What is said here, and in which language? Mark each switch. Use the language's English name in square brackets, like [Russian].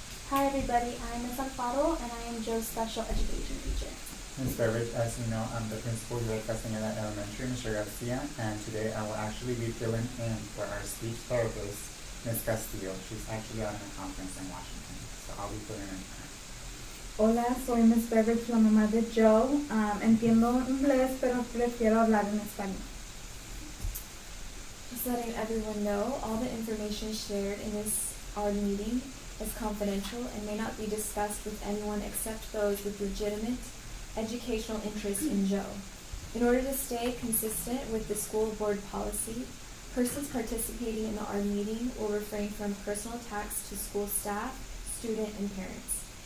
[English] Hi everybody, I'm Miss Amparo and I am Joe's special education teacher. Ms. Beveridge, as you know, I'm the principal here at Castañeda Elementary, Mr. Garcia, and today I will actually be filling in for our speech therapist, Ms. Castillo. She's actually out on a conference in Washington, so I'll be filling in for her. [Spanish] Hola, soy Miss Beveridge, la mamá de Joe. Entiendo inglés, pero prefiero hablar en español. [English] Just letting everyone know, all the information shared in this ARD meeting is confidential and may not be discussed with anyone except those with legitimate educational interest in Joe. In order to stay consistent with the school board policy, persons participating in the ARD meeting will refrain from personal attacks to school staff, student, and parents.